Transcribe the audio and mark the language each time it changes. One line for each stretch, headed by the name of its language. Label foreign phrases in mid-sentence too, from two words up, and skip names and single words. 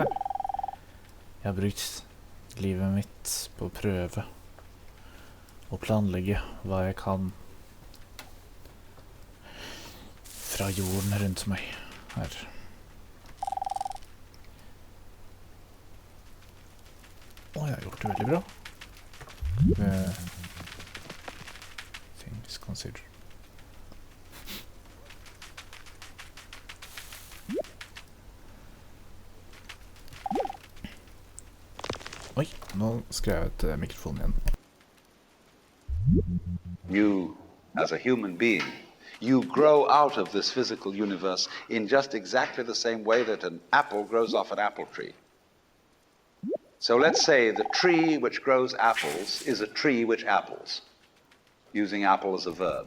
Norwegian: Jeg har brukt livet mitt på å prøve å planlegge hva jeg kan fra jorden rundt meg her. Jeg har gjort det veldig bra.
English: Things considered.
Norwegian: Oi, nå skrev jeg ut mikrofonen igjen.
English: You, as a human being, you grow out of this physical universe in just exactly the same way that an apple grows off an apple tree. So let's say the tree which grows apples is a tree which apples, using apple as a verb.